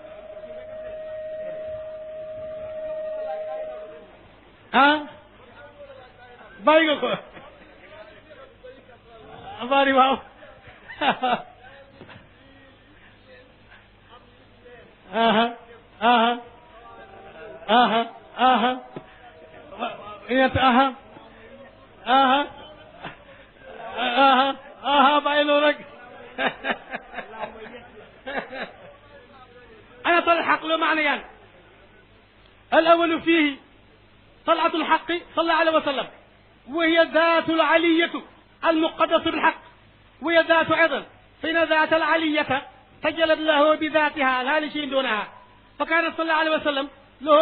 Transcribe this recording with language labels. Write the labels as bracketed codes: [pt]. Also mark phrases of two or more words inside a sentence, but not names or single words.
[wo] ah bàyyi nga ko bari waaw aha aha aha aha aha aha aha aha bàyyi loolu rek [ar] أنا طلع الحق له معنيان الأول فيه طلعة الحق صلى الله عليه وسلم وهي ذات العلية المقدس بالحق وهي ذات أيضا فإن ذات العلية تجلت له بذاتها لا لشيء دونها فكان صلى الله عليه وسلم له